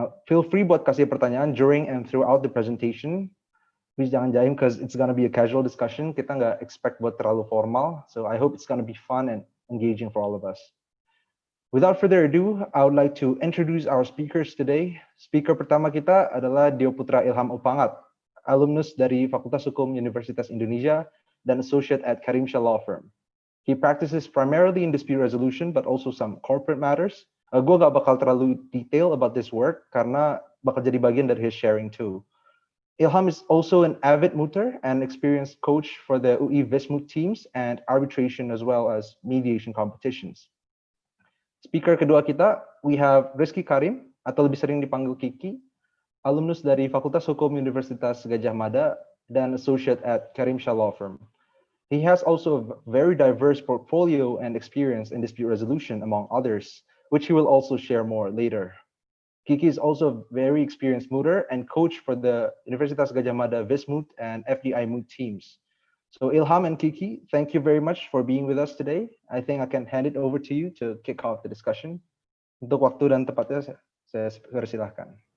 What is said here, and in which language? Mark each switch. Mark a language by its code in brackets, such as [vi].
[en] Feel free [id] buat kasih pertanyaan [en] during and throughout the presentation. Please [id] jangan jaim, [en] because it's gonna be a casual discussion. [id] Kita nggak [en] expect [id] buat terlalu formal, [en] so I hope it's gonna be fun and engaging for all of us. Without further ado, I would like to introduce our speakers today. [id] Speaker pertama kita adalah Dioputra Ilham Oepangat, alumnus dari Fakultas Hukum Universitas Indonesia dan associate at KarimSyah Law Firm. [en] He practices primarily in dispute resolution, but also some corporate matters. [id] Gue gak bakal terlalu detail [en] about this work [id] karena bakal jadi bagian dari [en] his sharing too. Ilham is also an avid mooter and experienced coach for the UI Vismoot teams and arbitration as well as mediation competitions. [id] Speaker kedua kita, [en] we have [id] Rizki Karim, atau lebih sering dipanggil Kiki, alumnus dari Fakultas Hukum Universitas Gadjah Mada dan associate at KarimSyah Law Firm. [en] He has also a very diverse portfolio and experience in dispute resolution, among others, which he will also share more later. Kiki is also a very experienced mooter and coach for the Universitas Gadjah Mada Vismoot and FDI Moot teams. So Ilham and Kiki, thank you very much for being with us today. I think I can hand it over to you to kick off the discussion. [id] Untuk waktu dan tempatnya, saya persilahkan.